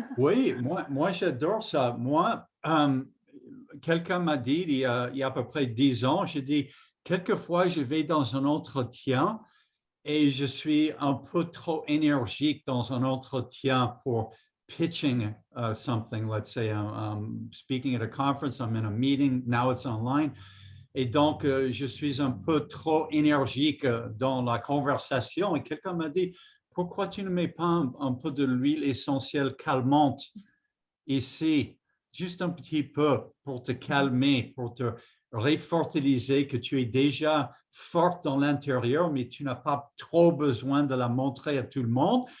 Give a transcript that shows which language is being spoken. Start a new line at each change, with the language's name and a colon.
French: Oui, moi j'adore ça. Moi, quelqu'un m'a dit il y a à peu près 10 ans, j'ai dit, quelquefois je vais dans un entretien et je suis un peu trop énergique dans un entretien pour
English: pitching something. Let's say I'm speaking at a conference, I'm in a meeting, now it's online.
French: Et donc, je suis un peu trop énergique dans la conversation. Et quelqu'un m'a dit, pourquoi tu ne mets pas un peu de l'huile essentielle calmante ici, juste un petit peu pour te calmer, pour te réfortiliser, que tu es déjà forte dans l'intérieur, mais tu n'as pas trop besoin de la montrer à tout le monde.